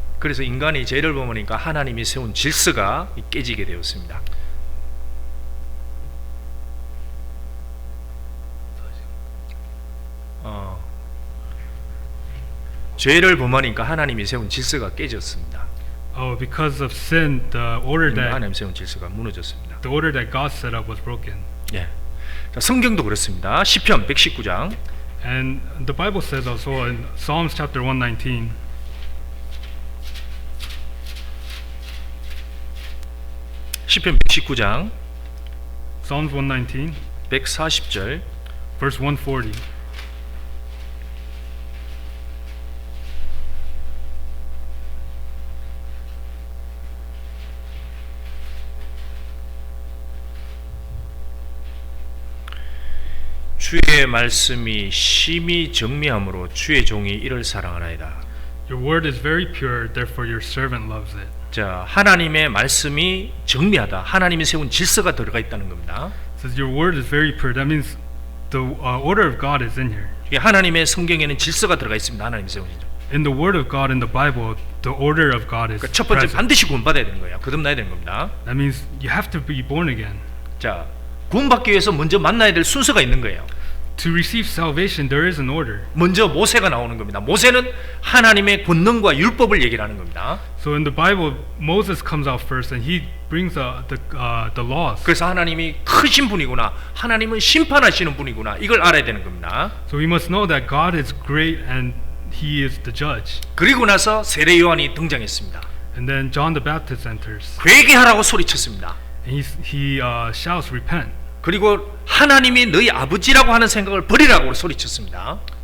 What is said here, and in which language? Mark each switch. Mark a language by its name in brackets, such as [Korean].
[Korean] 그래서 인간이 죄를 범하니까 하나님이 세운 질서가 깨지게 되었습니다. 죄를 범하니까 하나님이 세운 질서가 깨졌습니다. [English] Oh, because of sin, the order [Korean] 하나님 세운 질서가 무너졌습니다. [English] that God set up was broken. [Korean] 예. 자, 성경도 그렇습니다. 시편 119장. [English] And the Bible says also in Psalms chapter 119. [Korean] 시편 119장 [English] Psalms 119, [Korean] 140절. [English] verse 140. [Korean] 주의 말씀이 심히 정미함으로 주의 종이 이를 사랑하나이다. [English] Your word is very pure, therefore your servant loves it. [Korean] 자, 하나님의 말씀이 정리하다. 하나님이 세운 질서가 들어가 있다는 겁니다. [English] It says your word is very pure. That means the order of God is in here. [Korean] 이게 하나님의 성경에는 질서가 들어가 있습니다. 하나님이 세운 질서. [English] In the word of God in the Bible, the order of God is [Korean] 그러니까 첫 번째 [English] present. [Korean] 반드시 구원받아야 되는 거예요. 거듭나야 되는 겁니다. [English] That means you have to be born again. [Korean] 자, 구원받기 위해서 먼저 만나야 될 순서가 있는 거예요. [English] To receive salvation, there is an order. [Korean] 먼저 모세가 나오는 겁니다. 모세는 하나님의 권능과 율법을 얘기를 하는 겁니다. [English] So in the Bible, Moses comes out first, and he brings the laws. [Korean] 그래서 하나님이 크신 분이구나. 하나님은 심판하시는 분이구나. 이걸 알아야 되는 겁니다. [English] So we must know that God is great and He is the judge. [Korean] 그리고 나서 세례 요한이 등장했습니다. [English] And then John the Baptist enters, [Korean] 회개하라고 소리쳤습니다. [English] and he shouts, "Repent." [Korean] 그리고 하나님이 너희 아버지라고 하는 생각을 버리라고 소리쳤습니다.